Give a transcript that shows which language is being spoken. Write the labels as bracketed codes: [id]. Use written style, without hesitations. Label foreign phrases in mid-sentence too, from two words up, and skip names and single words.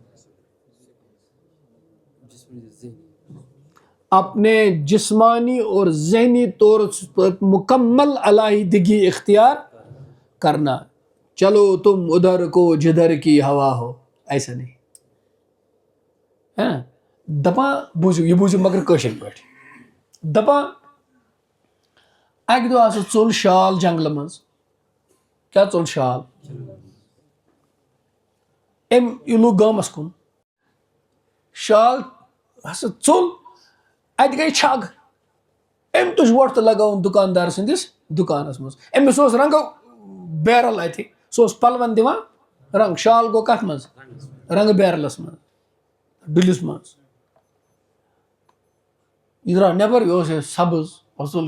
[ur] اپنے جسمانی اور ذہنی طور پر مکمل علیحدگی اختیار کرنا، چلو تم ادھر کو جدھر کی ہوا ہو، ایسا نہیں ہے نا۔ [ks] دپان بوٗزِو یہِ بوٗزِو مگر کٲشِر پٲٹھۍ دپان اَکہِ دۄہ ہسا ژوٚل شال جنگلہٕ منٛز کیٛاہ ژوٚل شال أمۍ لوٚگ گامَس کُن شال ہسا ژوٚل اَتہِ گٔے چھگ أمۍ تُج وۄٹھ تہٕ لگٲوٕن دُکاندار سٕنٛدِس دُکانَس منٛز أمِس اوس رنٛگو بیرل اَتہِ سُہ اوس پَلوَن دِوان رنٛگ شال گوٚو کَتھ منٛز رنٛگہٕ بیرلَس منٛز ڈُلِس منٛز یہِ درٛاو نٮ۪بر یہِ اوس سبٕز وۄزُل